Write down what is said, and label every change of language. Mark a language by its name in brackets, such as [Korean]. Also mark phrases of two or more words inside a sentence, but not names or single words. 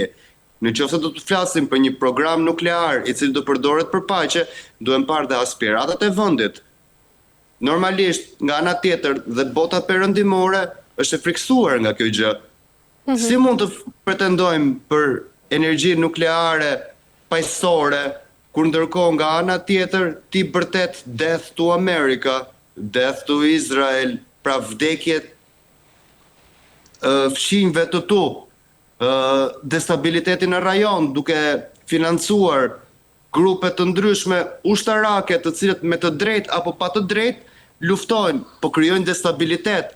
[Albanian] Nëse do të flasim për një program nuklear i cili do përdoret për paqe, duhem parë dhe aspiratat e vendit. Normalisht, nga ana tjetër, dhe bota perëndimore është e friksuar nga kjo gjë. Si mund të pretendojmë për energji nukleare paqësore, kur ndërkohë nga ana tjetër ti bërtet [English] death to America, death to Israel, [Albanian] pra vdekjet fqinjve të tu, destabilitetin në rajon, duke financuar grupe të ndryshme ushtarake të cilët me të drejtë apo pa të drejtë luftojnë, po krijojnë destabilitet.